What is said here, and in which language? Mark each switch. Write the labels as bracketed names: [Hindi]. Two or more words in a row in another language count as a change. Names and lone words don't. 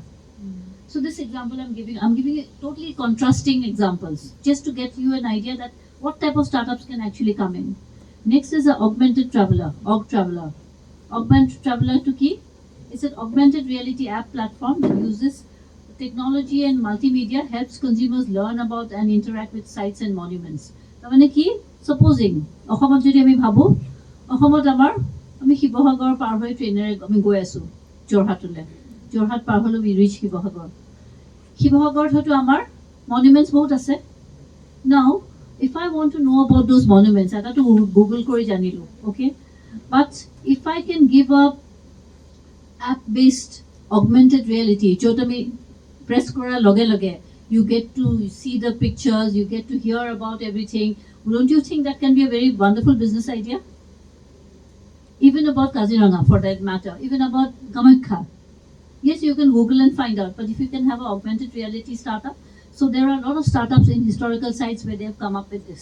[English] So this example I'm giving you totally contrasting examples just to get you an idea that what type of startups can actually come in. Next is the augmented traveler, Traveler. Augmented Traveler to key. It's an augmented reality app platform that uses technology and multimedia, helps consumers learn about and interact with sites and monuments. [Assamese] তাৰমানে কি supposing অসমত যদি আমি ভাবো অসমত আমি শিৱসাগৰ পাৰ হৈ ট্ৰেইনেৰে আমি গৈ আছো যোৰহাটলৈ যোৰহাট পাৰ হ'লো [English] we reach [Assamese] শিৱসাগৰত হয়তো আমাৰ monuments বহুত আছে. [English] Now if I want to know about those monuments, I have to Google [Assamese] কৰি জানিলো, [English] okay? But if I can give a app-based augmented reality, chotami press kora loge, you get to see the pictures, you get to hear about everything. Don't you think that can be a very wonderful business idea? Even about Kaziranga, for that matter, even about Kamakha. Yes, you can Google and find out, but if you can have an augmented reality startup, so there are a lot of startups in historical sites where they have come up with this.